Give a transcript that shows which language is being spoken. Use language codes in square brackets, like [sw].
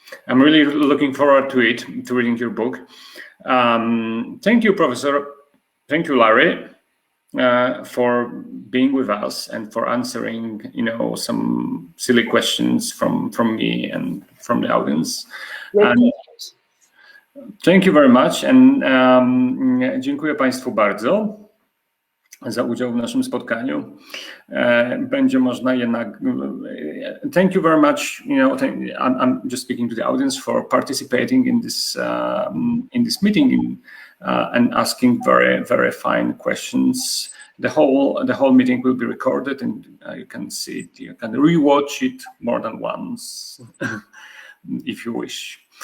[en] I'm really looking forward to it, to reading your book. Thank you, Professor. Thank you, Larry, for being with us and for answering, some silly questions from me and from the audience. Thank you very much, and [pl] dziękuję Państwu bardzo za udział w naszym spotkaniu. Będzie można jednak. [en] Thank you very much. I'm just speaking to the audience for participating in this meeting and asking very, very fine questions. The whole meeting will be recorded, and you can see it. You can rewatch it more than once if you wish.